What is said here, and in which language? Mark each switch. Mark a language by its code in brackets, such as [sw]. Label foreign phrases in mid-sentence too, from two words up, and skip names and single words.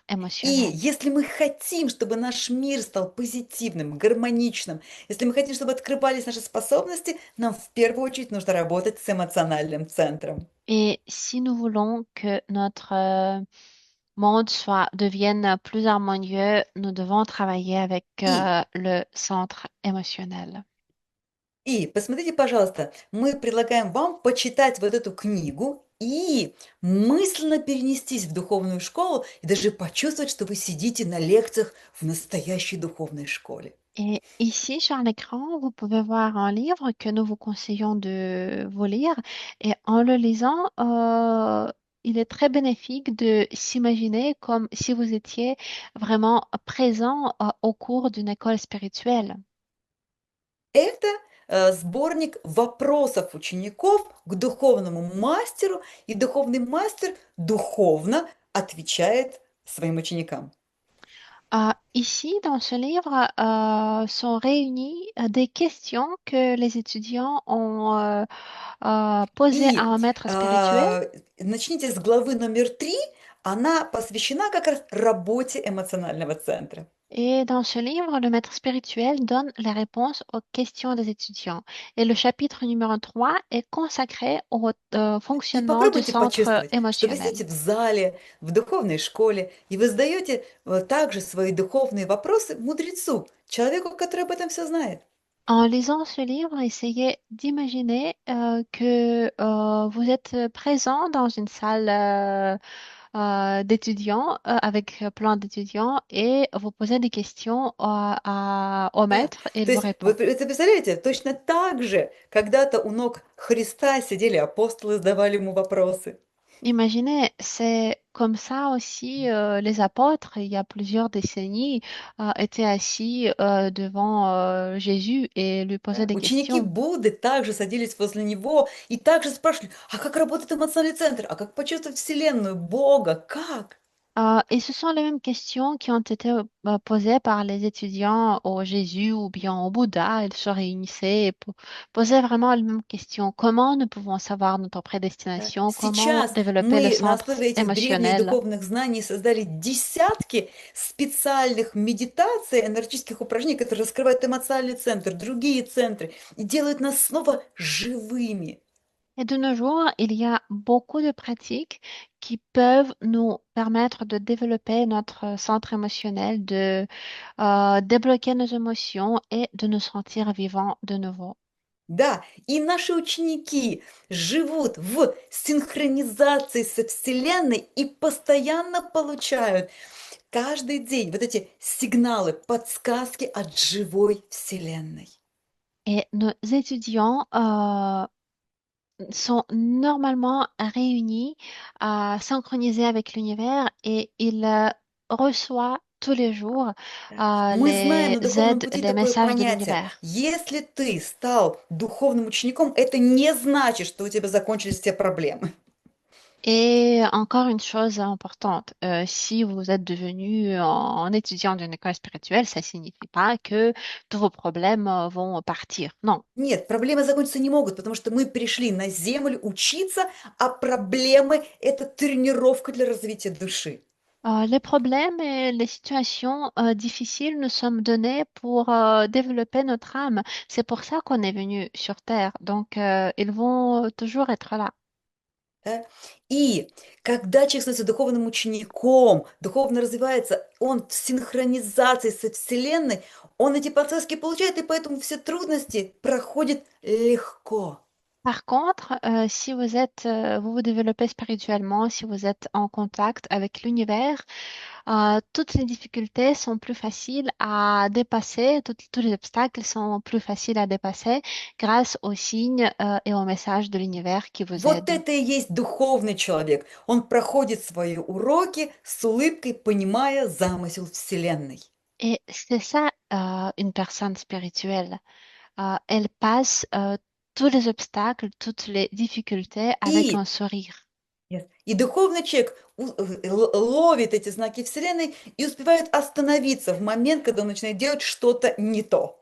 [ru] И [fr] émotionnel. [ru] если мы хотим, чтобы наш мир стал позитивным, гармоничным, если мы хотим, чтобы открывались наши способности, нам в первую очередь нужно работать с эмоциональным центром. [fr] Et si nous voulons que notre monde devienne plus harmonieux, nous devons travailler avec [ru] И, [fr] le centre émotionnel. [ru] и посмотрите, пожалуйста, мы предлагаем вам почитать вот эту книгу и мысленно перенестись в духовную школу и даже почувствовать, что вы сидите на лекциях в настоящей духовной школе. [fr] Et ici, sur l'écran, vous pouvez voir un livre que nous vous conseillons de vous lire. Et en le lisant, il est très bénéfique de s'imaginer comme si vous étiez vraiment présent au cours d'une école spirituelle. [ru] Это сборник вопросов учеников к духовному мастеру, и духовный мастер духовно отвечает своим ученикам. [fr] Ici, dans ce livre, sont réunies des questions que les étudiants ont posées à [ru] И [fr] un maître spirituel. [ru] начните с главы номер 3, она посвящена как раз работе эмоционального центра. [fr] Et dans ce livre, le maître spirituel donne les réponses aux questions des étudiants. Et le chapitre numéro 3 est consacré au [ru] И [fr] fonctionnement du [ru] попробуйте [fr] centre [ru] почувствовать, что вы [fr] émotionnel. [ru] сидите в зале, в духовной школе, и вы задаете также свои духовные вопросы мудрецу, человеку, который об этом все знает. [fr] En lisant ce livre, essayez d'imaginer que vous êtes présent dans une salle d'étudiants avec plein d'étudiants et vous posez des questions au [ru] Да, [fr] maître et il [ru] то [fr] vous [ru] есть вы [fr] répond. [ru] это представляете, точно так же когда-то у ног Христа сидели апостолы, задавали ему вопросы. [fr] Imaginez, c'est comme ça aussi les apôtres, il y a plusieurs décennies, étaient assis devant Jésus et lui posaient [ru] Да. [fr] des [ru] Ученики [fr] questions. [ru] Будды также садились возле него и также спрашивали, а как работает эмоциональный центр, а как почувствовать Вселенную, Бога, как? [fr] Et ce sont les mêmes questions qui ont été posées par les étudiants au Jésus ou bien au Bouddha. Ils se réunissaient et posaient vraiment les mêmes questions. Comment nous pouvons savoir notre [ru] Да. [fr] prédestination? Comment [ru] Сейчас [fr] développer le [ru] мы на [fr] centre [ru] основе этих древних [fr] émotionnel? [ru] духовных знаний создали десятки специальных медитаций, энергетических упражнений, которые раскрывают эмоциональный центр, другие центры и делают нас снова живыми. [fr] Et de nos jours, il y a beaucoup de pratiques qui peuvent nous permettre de développer notre centre émotionnel, de débloquer nos émotions et de nous sentir vivants de nouveau. [ru] Да, и наши ученики живут в синхронизации со Вселенной и постоянно получают каждый день вот эти сигналы, подсказки от живой Вселенной. [fr] Et nos étudiants sont normalement réunis, synchronisés avec l'univers et ils reçoivent tous les jours [ru] Да. Мы знаем [fr] les [ru] на духовном [fr] aides, [ru] пути [fr] les [ru] такое [fr] messages de [ru] понятие. [fr] l'univers. [ru] Если ты стал духовным учеником, это не значит, что у тебя закончились все проблемы. [fr] Et encore une chose importante, si vous êtes devenu un étudiant d'une école spirituelle, ça ne signifie pas que tous vos problèmes vont partir. Non. [ru] Нет, проблемы закончиться не могут, потому что мы пришли на Землю учиться, а проблемы– это тренировка для развития души. [fr] Les problèmes et les situations difficiles nous sommes donnés pour développer notre âme. C'est pour ça qu'on est venu sur Terre. Donc, ils vont toujours être là. [ru] Да? И когда человек становится духовным учеником, духовно развивается, он в синхронизации со Вселенной, он эти подсказки получает, и поэтому все трудности проходят легко. [fr] Par contre, si vous êtes, vous vous développez spirituellement, si vous êtes en contact avec l'univers, toutes les difficultés sont plus faciles à dépasser, tous les obstacles sont plus faciles à dépasser grâce aux signes et aux messages de l'univers qui vous [ru] Вот [fr] aident. [ru] это и есть духовный человек. Он проходит свои уроки с улыбкой, понимая замысел Вселенной. [fr] Et c'est ça, une personne spirituelle. Elle passe tous les obstacles, toutes les difficultés avec un [ru] И, [fr] sourire. [ru] и духовный человек ловит эти знаки Вселенной и успевает остановиться в момент, когда он начинает делать что-то не то.